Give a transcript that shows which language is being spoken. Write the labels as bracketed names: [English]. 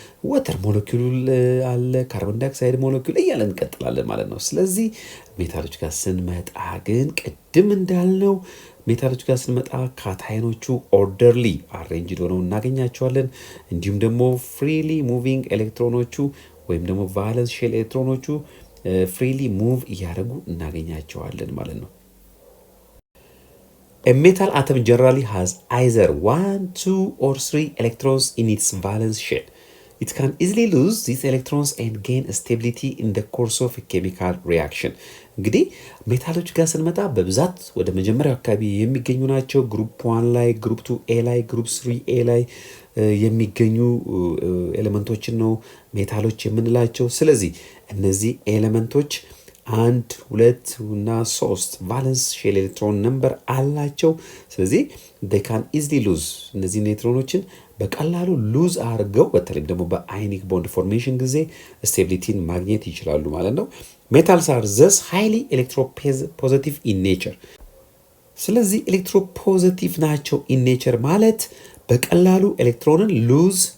[Amharic] ወተር ሞለኪውል አለ፣ ካርቦን ዳይኦክሳይድ ሞለኪውል እያለን እንቀጥላለን ማለት ነው። ስለዚህ ሜታሎች ጋር ስንመጣ ግን ቅድም እንዳልነው ሜታሎች ጋር ስንመጣ ካታዮኖቹ ኦርደርሊ አሬንጅድ ሆነው እናገኛቸዋለን። እንዲሁም ደግሞ ፍሪሊ ሙቪንግ ኤሌክትሮኖቹ ወይም ደግሞ ቫለንስ ሼል ኤሌክትሮኖቹ ፍሪሊ ሙቭ እያደረጉ እናገኛቸዋለን ማለት ነው። [English] A metal atom generally has either 1, 2 or 3 electrons in its valence shell. It can easily lose these electrons and gain stability in the course of a chemical reaction. [Amharic] እንግዲህ ሜታሎች ጋር ስንመጣ በብዛት ወደ መጀመሪያው አካባቢ የሚገኙ ናቸው። ግሩፕ 1 ላይ፣ ግሩፕ 2 ኤ ላይ፣ ግሩፕ 3 ኤ ላይ የሚገኙ ኤሌመንቶችን ነው ሜታሎች የምንላቸው። ስለዚህ እነዚህ ኤሌመንቶች 1 2 እና 3 ቫለንስ ሼል ኤሌክትሮን ነምበር አላቸው። ስለዚህ [English] they can easily lose [Amharic] እነዚህ ኤሌክትሮኖችን በቀላሉ ሉዝ አድርገው በተለይም ደግሞ በአይኒክ ቦንድ ፎርሜሽን ጊዜ ስቴቢሊቲን ማግኘት ይችላሉ ማለት ነው። [English] ሜታልስ አር ዘስ ሃይሊ ኤሌክትሮፖዚቲቭ ኢን ኔቸር። [Amharic] ስለዚህ ኤሌክትሮፖዚቲቭ ናቸው ኢን ኔቸር ማለት በቀላሉ ኤሌክትሮንን ሉዝ